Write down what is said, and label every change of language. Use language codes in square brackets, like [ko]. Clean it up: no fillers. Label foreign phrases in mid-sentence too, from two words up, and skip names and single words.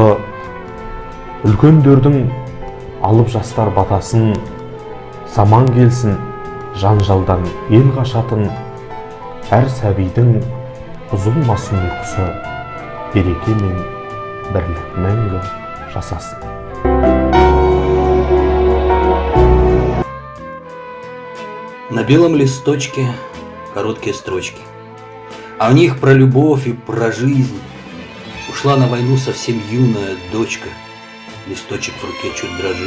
[kk] Үлкендердің алып жастар батасын, заман келсін жанжалдан ел қашатын, әр сәбидің бұзылмасын ұйқысы, береке мен бірлік мәңгі жасасын. [ru] На белом листочке короткие строчки, а в них про любовь и про жизнь. Ушла на войну совсем юная дочка, Листочек в руке чуть дрожит.